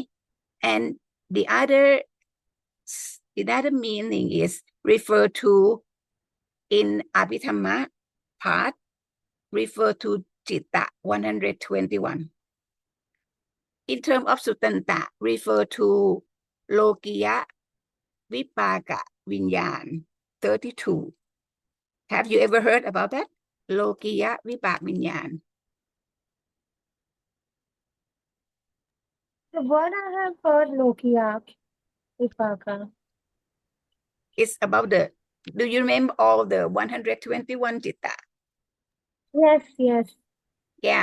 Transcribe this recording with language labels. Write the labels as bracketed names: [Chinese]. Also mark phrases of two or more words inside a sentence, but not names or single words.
[English] And the other meaning is referred to in Abhidhamma part, refer to Citta 121. In terms of Suttanta, refer to Lokiya, Vipaka, วิญญาณ 32 Have you ever heard about that โลกิยะวิบากวิญญาณ The word I have heard, Lokiya, Vipaka. It's about the do you remember all the 121 citta Yes, yes. yeah